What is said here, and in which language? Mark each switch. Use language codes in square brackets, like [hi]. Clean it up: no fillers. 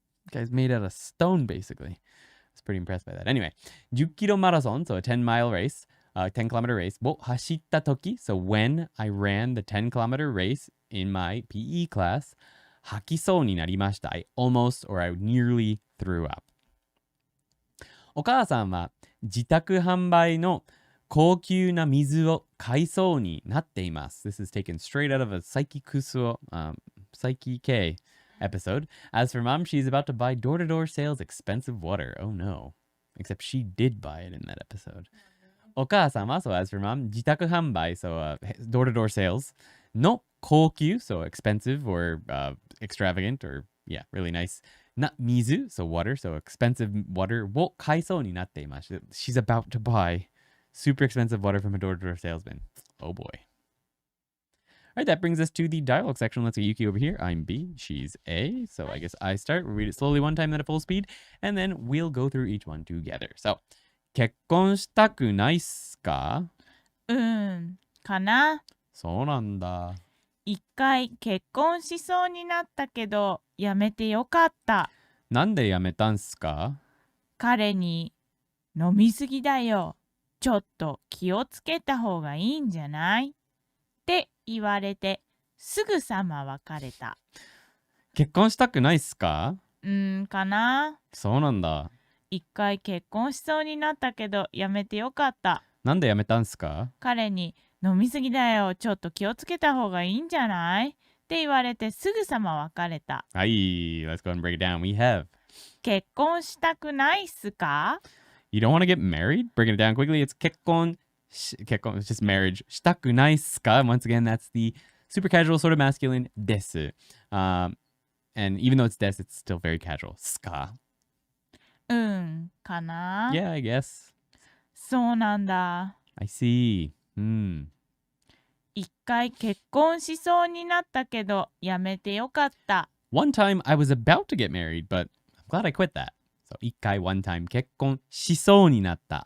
[en] Guys made out of stone, basically. I was pretty impressed by that. Anyway, 10 kilo marathon, so a 10-mile race, 10-kilometer race. を走った時, so when I ran the 10-kilometer race in my PE class, [ja] 吐きそうになりました. [en] I almost or I nearly threw up. [ja] お母さんは自宅販売の高級な水を買いそうになっています. [en] This is taken straight out of a Psyche Kusuo, Psyche K episode. As for mom, she's about to buy door-to-door sales expensive water. Oh no. Except she did buy it in that episode. お母さんは, so as for mom, 自宅販売, so door-to-door sales, の高級, so expensive or extravagant or yeah, really nice. な水, so water, so expensive water [ja] を買いそうになっています. [en] She's about to buy super expensive water from a door-to-door salesman. Oh boy. All right, that brings us to the dialogue section. Let's get Yuki over here. I'm B, she's A. So I guess I start. We'll read it slowly one time, then at full speed, and then we'll go through each one together. [ja] So, 結婚したくないっすか? かな。そうなんだ。一回結婚しそうになったけど、やめてよかった。なんでやめたんすか? 彼に、飲みすぎだよ。ちょっと気をつけた方がいいんじゃない?って言われて、すぐさま別れた。結婚したくないっすか? かな。そうなんだ。一回結婚しそうになったけど、やめてよかった。なんでやめたんすか? 彼に、飲みすぎだよ。ちょっと気をつけた方がいいんじゃない?っって言われてすぐさま別れた。 [en] Aye, let's go ahead and break it down. We have [ja] 結婚したくないっすか？ [en] you don't want to get married? Breaking it down quickly, it's 結婚, it's just marriage. [ja] したくないっすか? [en] Once again, that's the super casual sort of masculine です. And even though it's です, it's still very casual. [ja] すか? かな？ [en] Yeah, I guess. [ja] そうなんだ。 [en] I see. [ja] 一回結婚しそうになったけどやめてよかった。 [en] One time I was about to get married, but I'm glad I quit that. So 一回 one time [ja] 結婚しそうになった.